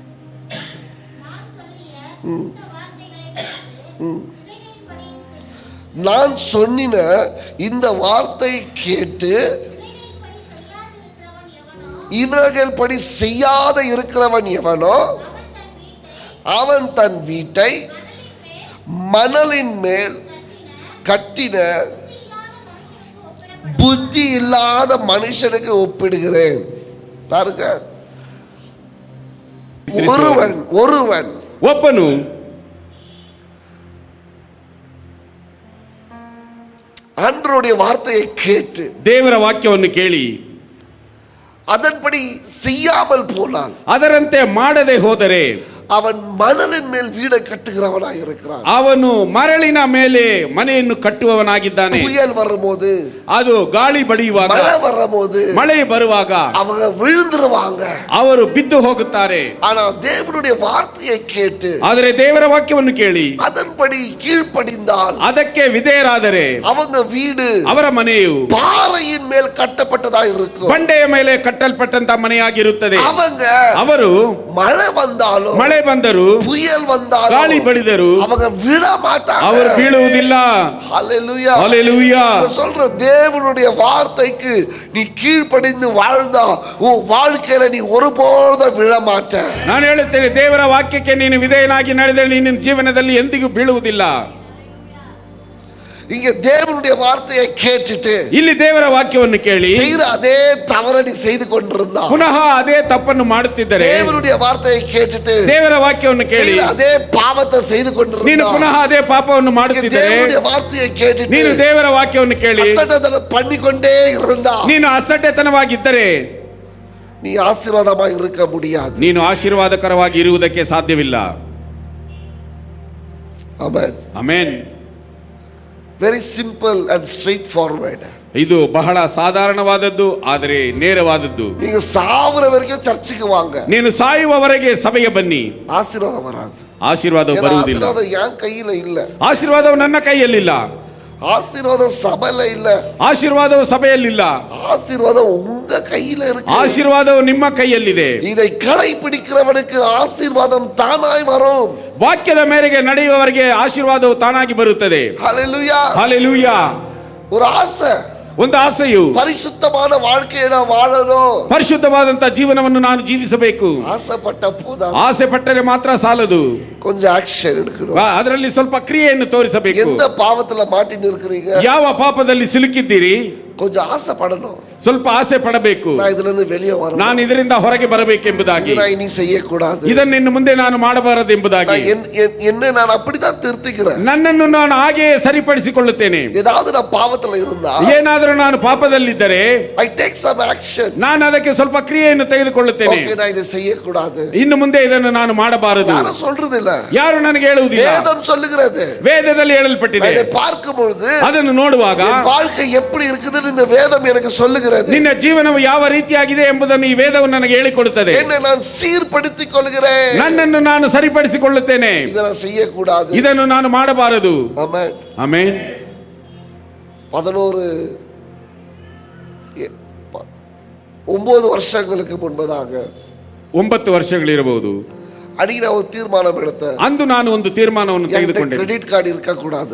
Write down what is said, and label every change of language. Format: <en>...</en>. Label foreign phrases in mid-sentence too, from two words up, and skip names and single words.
<ta>நான் சொன்னின இந்த வார்த்தை கேட்டு இவர்கள் படி செய்யாத இருக்கிறவன் எவனோ அவன் தன் வீட்டை மணலின் மேல் கட்டின புத்தி இல்லாத மனுஷனுக்கு ஒப்பிடுகிறேன். பாருங்க, ஒருவன்</ta> <kn>ಒಬ್ಬನು</kn> <ta>ஆண்டவருடைய வார்த்தையை கேட்டு</ta> <kn>ದೇವರ ವಾಕ್ಯವನ್ನು ಕೇಳಿ</kn> <ta>அதன்படி செய்யாமல் போனான்,</ta> <kn>ಅದರಂತೆ ಮಾಡದೆ ಹೋದರೆ</kn> <ta>அவன் மணலின் மேல் வீடை கட்டுகிறவனாய் இருக்கிறான்.</ta> <kn>ಅವನು ಮರಳಿನ ಮೇಲೆ ಮನೆಯನ್ನು ಕಟ್ಟುವವನಾಗಿದ್ದಾನೆ.</kn> <ta>புயல் வரும்போது,</ta> <kn>ಅದು ಗಾಳಿ ಬಡಿಯುವಾಗ,</kn> <ta>மழை வரும்போது,</ta> <kn>ಮಳೆ ಬರುವಾಗ</kn> <ta>அவங்க விழுந்துருவாங்க.</ta> <kn>ಅವರು ಬಿದ್ದು ಹೋಗುತ್ತಾರೆ.</kn> <ta>ஆனா தேவனுடைய வார்த்தையை கேட்டு</ta> <kn>ಆದರೆ ದೇವರ ವಾಕ್ಯವನ್ನು ಕೇಳಿ</kn> <ta>அதன்படி கீழ்ப்படிந்தால்</ta> <kn>ಅದಕ್ಕೆ ವಿಧೇಯರಾದರೆ</kn> <ta>அவங்க வீடு</ta> <kn>ಅವರ ಮನೆಯು</kn> <ta>பாறையின் மேல் கட்டப்பட்டதா இருக்கும்.</ta> <kn>ಬಂಡೆಯ ಮೇಲೆ ಕಟ್ಟಲ್ಪಟ್ಟಂತ ಮನೆಯಾಗಿರುತ್ತದೆ. ಅವರು</kn> <ta>மழை வந்தாலும்,</ta> <kn>ಮಳೆ ಬಂದರು,</kn> <ta>புயல் வந்தாலும்,</ta> <kn>ಗಾಳಿ ಬಡಿದರು,</kn> <ta>அவங்க விழ மாட்டாங்க.</ta> <kn>ಅವರು ಬೀಳುವುದಿಲ್ಲ.</kn> <ta>ஹல்லேலூயா, ஹல்லேலூயா. சொல்ற தேவனுடைய வார்த்தைக்கு நீ கீழ்ப்படிந்து வாழ்ந்தா உன் வாழ்க்கையில நீ ஒருபோதும் விழ மாட்ட.</ta> <kn>ನಾನು ಹೇಳುತ್ತೇನೆ, ದೇವರ ವಾಕ್ಯಕ್ಕೆ ನೀನು ವಿಧೇಯನಾಗಿ ನಡೆದರೆ ನಿನ್ನ ಜೀವನದಲ್ಲಿ ಎಂದಿಗೂ ಬೀಳುವುದಿಲ್ಲ.</kn> <ta>இங்க தேவனுடைய வார்த்தையை கேட்டுட்டு</ta> <kn>ಇಲ್ಲಿ ದೇವರ ವಾಕ್ಯವನ್ನು ಕೇಳಿ</kn> <ta>செய்யற அதே தவறை நீ செய்து கொண்டிருந்தா,</ta> <kn>ಪುನಃ ಅದೇ ತಪ್ಪನ್ನು ಮಾಡುತ್ತಿದ್ದರೆ,</kn> <ta>தேவனுடைய வார்த்தையை கேட்டுட்டு</ta> <kn>ದೇವರ ವಾಕ್ಯವನ್ನು ಕೇಳಿ</kn> <ta>அதே பாவத்தை செய்து</ta> <kn>ನೀನು</kn> <ta>கொண்டிருந்தா,</ta> <kn>ಪುನಃ ಅದೇ ಪಾಪವನ್ನು ಮಾಡುತ್ತಿದ್ದರೆ,</kn> <ta>தேவனுடைய வார்த்தையை கேட்டுட்டு</ta> <kn>ನೀನು ದೇವರ ವಾಕ್ಯವನ್ನು ಕೇಳಿ</kn> <ta>அசட்டத்தனை பண்ணிக்கொண்டே இருந்தா,</ta> <kn>ನೀನು ಅಸಡ್ಡೆತನವಾಗಿದ್ದರೆ</kn> <ta>நீ ஆசீர்வாதமா இருக்க முடியாது.</ta> <kn>ನೀನು ಆಶೀರ್ವಾದಕರವಾಗಿ ಇರುವುದಕ್ಕೆ ಸಾಧ್ಯವಿಲ್ಲ. ಆಮೆನ್. ಆಮೆನ್.</kn> <en>very simple and straight forward.</en> <kn>ಇದು ಬಹಳ ಸಾಧಾರಣವಾದದ್ದು, ಆದರೆ ನೇರವಾದದ್ದು.</kn> <ta>நீங்க சாவற வரைக்கும் சர்ச்சுக்கு வாங்க,</ta> <kn>ನೀನು ಸಾಯುವವರೆಗೆ ಸಭೆಗೆ ಬನ್ನಿ,</kn> <ta>ஆசீர்வாதம் வராது.</ta> <kn>ಆಶೀರ್ವಾದವು ಬರುವುದಿಲ್ಲ.</kn> <ta>ஆசீர்வாதம் என் கையில இல்ல,</ta> <kn>ಆಶೀರ್ವಾದವು ನನ್ನ ಕೈಯಲ್ಲಿಲ್ಲ,</kn> <ta>ஆசீர்வாதம் சபையில இல்ல,</ta> <kn>ಆಶೀರ್ವಾದವು ಸಭೆಯಲ್ಲಿಲ್ಲ,</kn> <ta>ஆசீர்வாதம் உங்க கையில இருக்கு.</ta> <kn>ಆಶೀರ್ವಾದವು ನಿಮ್ಮ ಕೈಯಲ್ಲಿದೆ.</kn> <ta>இதை கடைபிடிக்கிறவனுக்கு ஆசீர்வாதம் தானாய் வரும்.</ta> <kn>ವಾಕ್ಯದ ಮೇರೆಗೆ ನಡೆಯುವವರಿಗೆ ಆಶೀರ್ವಾದವು ತಾನಾಗಿ ಬರುತ್ತದೆ.</kn> <ta>ஹல்லேலூயா,</ta> <kn>ಹಲ್ಲೆಲೂಯಾ.</kn> <ta>ஒரு ஆசை,</ta> <kn>ಒಂದು ಆಸೆಯು</kn> <ta>பரிசுத்தமான வாழ்க்கையை நான் வாழணும்,</ta> <kn>ಪರಿಶುದ್ಧವಾದಂತ ಜೀವನವನ್ನು ನಾನು ಜೀವಿಸಬೇಕು.</kn> <ta>ஆசைப்பட்ட போதா,</ta> <kn>ಆಸೆ ಪಟ್ಟರೆ ಮಾತ್ರ ಸಾಲದು,</kn> <ta>கொஞ்சம் ஆக்ஷன் எடுக்கணும்.</ta> <kn>ಅದರಲ್ಲಿ ಸ್ವಲ್ಪ ಕ್ರಿಯೆಯನ್ನು ತೋರಿಸಬೇಕು.</kn> <ta>எந்த பாவத்துல மாட்டின்னு இருக்கிறீங்க,</ta> <kn>ಯಾವ ಪಾಪದಲ್ಲಿ ಸಿಲುಕಿದ್ದೀರಿ,</kn> <ta>கொஞ்சம் ஆசைப்படணும்.</ta> <kn>ಸ್ವಲ್ಪ ಆಸೆ ಪಡಬೇಕು.</kn> <ta>நான் இதுல இருந்து வெளியே வரணும்,</ta> <kn>ನಾನು ಇದರಿಂದ ಹೊರಗೆ ಬರಬೇಕೆಂಬುದಾಗಿ,</kn> <ta>நான் இனி செய்யக்கூடாது,</ta> <kn>ಇದನ್ನು ಇನ್ನು ಮುಂದೆ ನಾನು ಮಾಡಬಾರದೆಂಬುದಾಗಿ,</kn> <ta>என்ன நான் அப்படிதான் திருத்திக்கிறேன்.</ta> <kn>ನನ್ನನ್ನು ನಾನು ಹಾಗೆಯೇ ಸರಿಪಡಿಸಿಕೊಳ್ಳುತ್ತೇನೆ.</kn> <ta>ஏதாவது நான் பாவத்துல இருந்தா,</ta> <kn>ಏನಾದರೂ ನಾನು ಪಾಪದಲ್ಲಿದ್ದರೆ</kn> <en>I take some action.</en> <kn>ನಾನು ಅದಕ್ಕೆ ಸ್ವಲ್ಪ ಕ್ರಿಯೆಯನ್ನು ತೆಗೆದುಕೊಳ್ಳುತ್ತೇನೆ.</kn> <ta>Okay, நான் இதை செய்யக்கூடாது,</ta> <kn>ಇನ್ನು ಮುಂದೆ ಇದನ್ನು ನಾನು ಮಾಡಬಾರದು.</kn> <ta>யாரும் சொல்றது இல்ல,</ta> <kn>ಯಾರು ನನಗೆ ಹೇಳುವುದಿಲ್ಲ,</kn> <ta>வேதம் சொல்லுகிறது.</ta> <kn>ವೇದದಲ್ಲಿ ಹೇಳಲ್ಪಟ್ಟಿದೆ.</kn> <ta>இதை பார்க்கும் பொழுது</ta> <kn>ಅದನ್ನು ನೋಡುವಾಗ</kn> <ta>என் வாழ்க்கை எப்படி இருக்குதுன்னு இந்த வேதம் எனக்கு சொல்லுகிறது.</ta> <kn>ನಿನ್ನ ಜೀವನವು ಯಾವ ರೀತಿಯಾಗಿದೆ ಎಂಬುದನ್ನು ಈ ವೇದವು ನನಗೆ ಹೇಳಿಕೊಡುತ್ತದೆ.</kn> <ta>என்னை நான் சீர்படுத்திக் கொள்கிறேன்,</ta> <kn>ನನ್ನನ್ನು ನಾನು ಸರಿಪಡಿಸಿಕೊಳ್ಳುತ್ತೇನೆ.</kn> <ta>இதை நான் செய்யக்கூடாது.</ta> <kn>ಇದನ್ನು ನಾನು ಮಾಡಬಾರದು.</kn> <ta>ஆமென்.</ta> <kn>ಆಮೆನ್.</kn> <ta>9 வருஷங்களுக்கு முன்பதாக</ta> <kn>9 ವರ್ಷಗಳಿರಬಹುದು.</kn> <ta>அன்னைக்கு நான் ஒரு தீர்மானம் எடுத்தேன்.</ta> <kn>ಅಂದು ನಾನು ಒಂದು ತೀರ್ಮಾನವನ್ನು ತೆಗೆದುಕೊಂಡೆ.</kn> <ta>கிரெடிட் கார்டு இருக்க கூடாது,</ta>